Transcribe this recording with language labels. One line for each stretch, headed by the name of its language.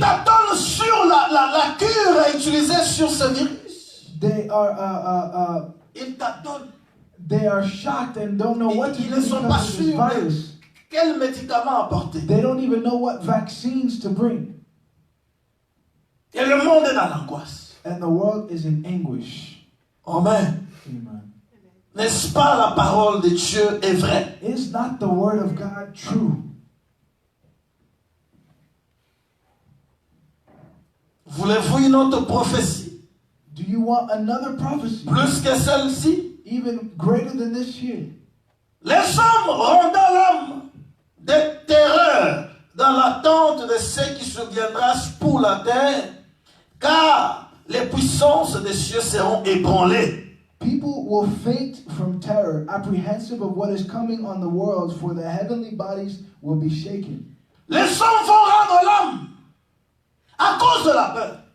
French: t'attendent sur la cure à utiliser sur ce virus.
English: They are
French: Ils t'attendent.
English: they are shocked and don't know what to
French: Ils
English: do
French: ne sont pas
English: because of this
French: sûrs
English: virus.
French: quel médicament apporter.
English: They don't even know what vaccines to bring.
French: Et le monde est dans l'angoisse.
English: And the world is in anguish.
French: Amen.
English: Amen.
French: N'est-ce pas la parole de Dieu est vraie?
English: Is not the word of God true?
French: Voulez-vous une autre prophétie?
English: Do you want another prophecy?
French: Plus que celle-ci?
English: Even greater than this here?
French: Les hommes rendant l'âme de terreur dans l'attente de ce qui surviendra pour la terre, car les puissances des cieux seront ébranlées.
English: People will faint from terror, apprehensive of what is coming on the world, for the heavenly bodies will be shaken.
French: Les hommes vont rendre l'âme à cause de la peur.